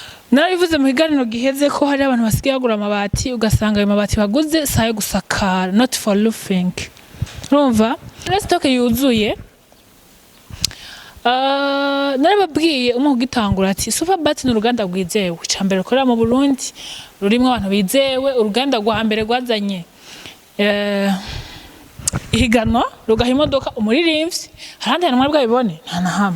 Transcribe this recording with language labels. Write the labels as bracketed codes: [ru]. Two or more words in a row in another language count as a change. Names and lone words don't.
[rn] Narabivuze mu higaniro giheze ko hari abantu basigaye bagura amabati ugasanga ayo mabati baguze sayo gusakara [en] not for roofing. [rn] Urumva? Stock yuzuye. Narababwiye umwe Ugitangura ati Superbat ni uruganda rwizewe cyambere korera mu Burundi rurimo abantu bizewe uruganda rwa mbere rwazanye ihiganwa rugaha imodoka umuririmbyi harandi hantu mwari bwabibone nta na hamwe.